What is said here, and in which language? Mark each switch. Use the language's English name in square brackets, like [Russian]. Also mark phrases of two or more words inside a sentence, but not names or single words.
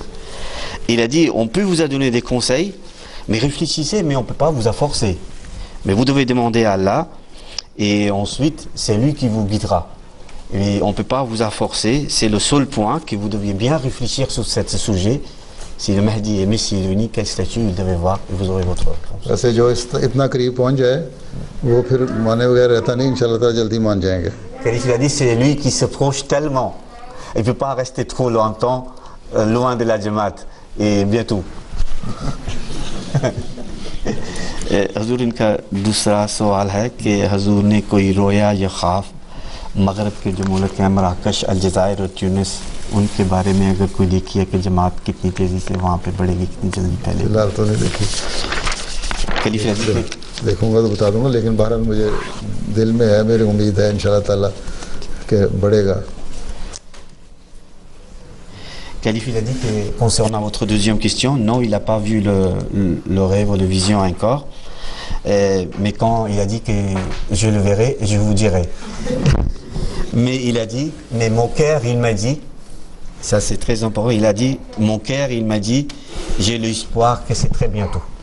[French] Il a dit, on peut vous donner des conseils, mais réfléchissez, mais on ne peut pas vous forcer. Mais vous devez demander à Allah, et ensuite, c'est lui qui vous guidera. Et on ne peut pas vous forcer, c'est le seul point que vous deviez bien réfléchir sur ce sujet. Si le Mahdi est Messie uni, quel statut il devait voir, et vous aurez votre réponse. [Urdu] ایسے جو اتنا قریب پہنچ جائے وہ پھر مانے بغیر رہتا نہیں [Arabic] إن شاء الله تعالى [Urdu] جلدی مان جائیں گے. [French] Il a dit c'est lui qui se proche tellement. Il ne peut pas rester trop longtemps loin de la Jamaat. Et bientôt. [Urdu] حضور ان کا دوسرا سوال ہے کہ حضور نے کوئی رؤیا یا خواب مغرب کے جو ملک ہیں مراکش الجزائر اور تیونس ان کے بارے میں اگر کوئی دیکھی ہے کہ جماعت کتنی تیزی سے وہاں پہ بڑھے گی کتنی جلدی پہلے فی الحال تو نہیں دیکھی دیکھوں گا تو بتا دوں گا لیکن بہرحال مجھے دل میں ہے میری امید ہے [Arabic] إن شاء الله تعالى [Urdu] کہ بڑھے گا. [French] Khalif, il a dit que concernant votre deuxième question, non, il n'a pas vu le rêve ou la vision encore. Mais quand il a dit que je le verrai, je vous dirai. Mais il a dit, mais mon cœur, il m'a dit, ça c'est très important, il a dit, mon cœur, il m'a dit, j'ai l'espoir que c'est très bientôt.